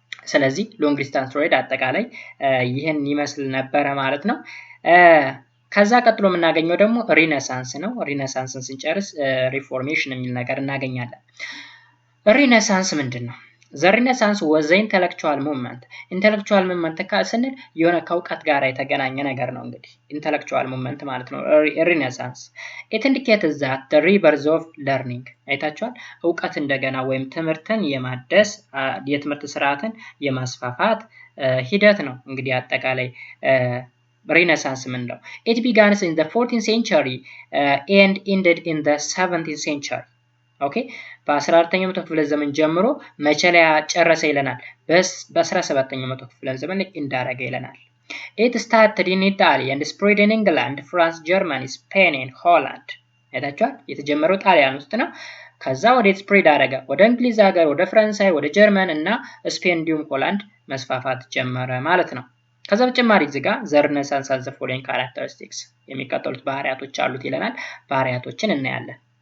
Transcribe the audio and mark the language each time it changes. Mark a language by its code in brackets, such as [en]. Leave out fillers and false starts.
[am] ስለዚህ ሎንግ ዲስታንስ ትሬድ አጠቃላይ ይሄን ይመስል ነበር ማለት ነው ከዛ ቀጥሎ የምናገኘው ደግሞ ሪኔሳንስ ነው ሪኔሳንስን ስንጨርስ ሪፎርሜሽን የሚል ነገር እናገኛለን ሪኔሳንስ ምንድነው [en] The Renaissance was the intellectual movement. [am] Intellectual movement ስንል የሆነ ከውቀት ጋር የተገናኘ ነገር ነው እንግዲህ intellectual movement ማለት ነው Renaissance. [en] It indicates that the rebirth of learning. [am] አይታችኋል እውቀት እንደገና ወይም ትምህርትን የማደስ የትምህርት ስርዓትን የማስፋፋት ሂደት ነው እንግዲህ አጠቃላይ Renaissance ምንለው. [en] It began in the 14th century and ended in the 17th century. [am] ኦኬ በ14ኛው መቶ ክፍለ ዘመን ጀምሮ መቼ ላይ ጨረሰ ይለናል በ17ኛው መቶ ክፍለ ዘመን ላይ እንዳረገ ይለናል [en] it started in Italy and spread in England France Germany Spain and Holland [am] አይታችኋል የተጀመረው ጣሊያን ውስጥ ነው ከዛ ወደ ስፕሬድ አረገ ወደ እንግሊዝ ሀገር ወደ ፈረንሳይ ወደ ጀርመን እና ስፔን እንዲሁም ሆላንድ መስፋፋት ጀመረ ማለት ነው ከዛ በተጨማሪ እዚህ ጋር [en] the Renaissance has the following characteristics [am] የሚከተሉት ባህሪያቶች አሉት ይለናል ባህሪያቶችን እናያለን